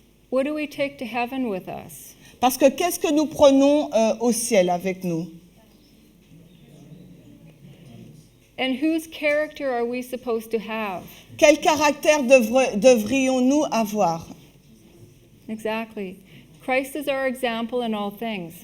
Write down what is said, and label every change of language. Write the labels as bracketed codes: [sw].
[en] What do we take to heaven with us? [fr] Parce que qu'est-ce que nous prenons au ciel avec nous? [en] And whose character are we supposed to have? [fr] Quel caractère devrions-nous avoir? [en] Exactly. Christ is our example in all things.